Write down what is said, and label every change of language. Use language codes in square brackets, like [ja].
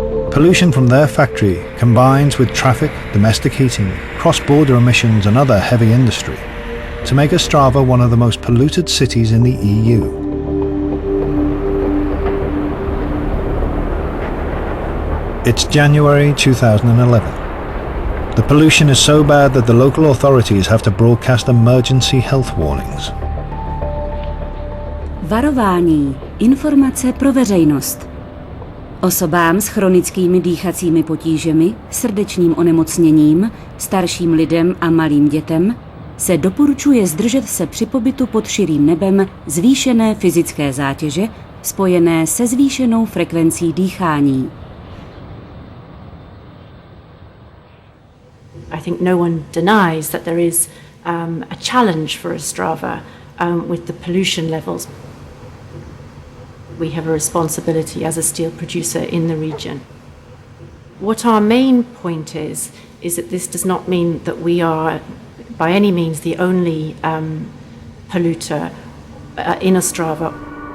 [en] Pollution from their factory combines with traffic, domestic heating, cross-border emissions and other heavy industry to make Ostrava one of the most polluted cities in the EU. It's January 2011. The pollution is so bad that the local authorities have to broadcast emergency health warnings. [cs] Varování. Informace pro veřejnost. Osobám s chronickými dýchacími potížemi, srdečním onemocněním, starším lidem a malým dětem se doporučuje zdržet se při pobytu pod širým nebem zvýšené fyzické zátěže spojené se zvýšenou frekvencí dýchání. [en] I think no one denies that there is a challenge for Ostrava with the pollution levels. We have a responsibility as a steel producer in the region. What our main point is that this does not mean that we are by any means the only polluter in Ostrava.